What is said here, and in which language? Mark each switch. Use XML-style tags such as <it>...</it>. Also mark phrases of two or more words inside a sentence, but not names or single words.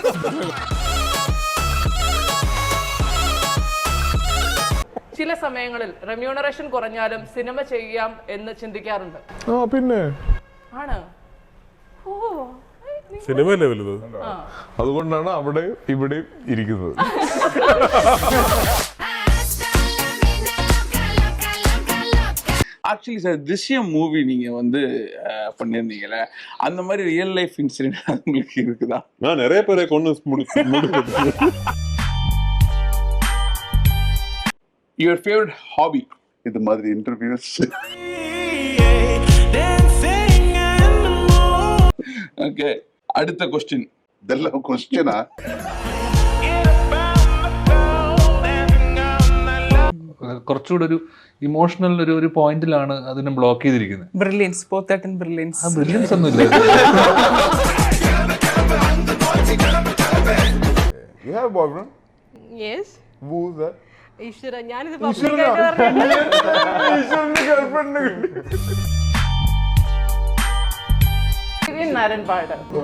<ml>ചില സമയങ്ങളിൽ റെമ്യൂണറേഷൻ കുറഞ്ഞാലും സിനിമ ചെയ്യാം എന്ന് ചിന്തിക്കാറുണ്ട്. പിന്നെ ആണ്. സിനിമയല്ലേ വലുത്, അതുകൊണ്ടാണ് അവിടെ ഇവിടെ ഇരിക്കുന്നത്.</ml> <ta>ஆக்சுவலி சார் திஷ்யம் மூவி நீங்க வந்து பண்ணியிருந்தீங்கல்ல, அந்த மாதிரி ரியல் லைஃப் இன்சிடென்ட் உங்களுக்கு இருக்குதா? நான் நிறைய பேரை கொண்டு முடிச்சு.</ta> <en>Your favorite hobby?</en> <ta>இது மாதிரி இன்டர்வியூஸ். ஓகே, அடுத்த क्वेश्चन. இதெல்லாம் क्वेश्चना?</ta> <ml>കുറച്ചുകൂടെ ഒരു ഇമോഷണൽ ഒരു പോയിന്റിലാണ് അതിനെ ബ്ലോക്ക് ചെയ്തിരിക്കുന്നത്. ബ്രില്യൻസ്, പോത്തട്ടൻ ബ്രില്യൻസ്. ആ ബ്രില്യൻസ് ഒന്നുമില്ല.</ml> <en>You have a boyfriend? Yes. Who's that?</en> <ml>ഈശ്വര, ഞാനിത് പബ്ലിക്കായിട്ട് നരൻ പാട്.</ml>